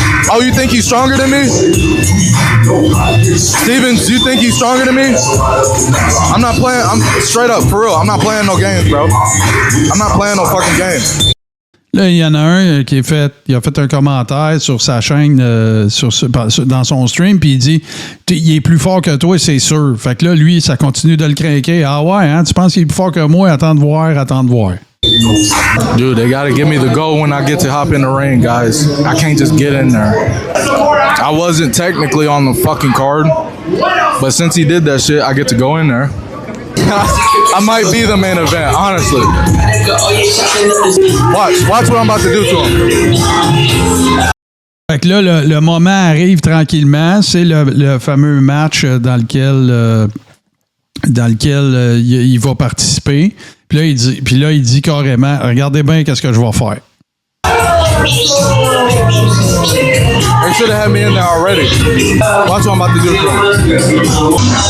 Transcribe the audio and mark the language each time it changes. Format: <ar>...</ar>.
<en>Oh, you think he's stronger than me? Stevens, you think he's stronger than me? I'm not playing. I'm straight up, for real. I'm not playing no games, bro. I'm not playing no fucking games.</en> <fr>Là, il y en a un qui il a fait un commentaire sur sa chaîne, dans son stream, puis il dit il est plus fort que toi, c'est sûr. Fait que là, lui, ça continue de le craquer. Ah ouais, hein, tu penses qu'il est plus fort que moi? Attends de voir.</fr> <en>Dude, they gotta give me the go when I get to hop in the ring, guys. I can't just get in there. I wasn't technically on the fucking card, But since he did that shit, I get to go in there. I might be the main event, honestly. Watch what I'm about to do to him.</en> <fr>Fait que là, le moment arrive tranquillement. C'est le fameux match dans lequel il va participer. Puis là, il dit carrément, regardez bien qu'est-ce que je vais faire.</fr> <en>They should have had me in there already. Watch what I'm about to do to him.</en>